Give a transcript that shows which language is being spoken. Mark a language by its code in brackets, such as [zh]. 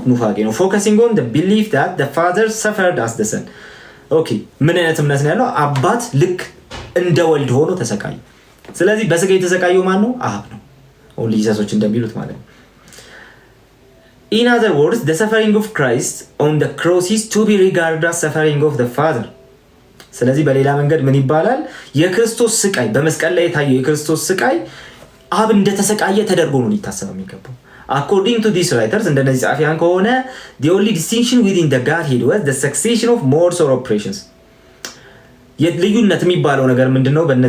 [am] ኑፋቄ ነው። [en] focusing on the belief that the father suffered as the son። [am] ኦኬ ምን አይነት እምነት ነው ያለው? አባት ልክ እንደ ወልድ ሆኖ ተሰቃየ። ስለዚህ በስጋ የተሰቃየው ማን ነው? አብ ነው። ኦንሊሰሶች እንደሚሉት ማለት ነው። [en] In other words, the suffering of Christ on the cross is to be regarded as suffering of the Father። [am] ስለዚህ በሌላ መንገድ ምን ይባላል? የክርስቶስ ስቃይ በመስቀል ላይ የታየው የክርስቶስ ስቃይ አብ እንደተሰቃየ ተደርጎ ነው ሊታሰብ የሚገባው። [en] According to these writers [am] እንደነዚህ ጻፊያን ከሆነ [en] the only distinction within the Godhead was the succession of modes or operations። [am] የልዩነት የሚባለው ነገር ምንድነው?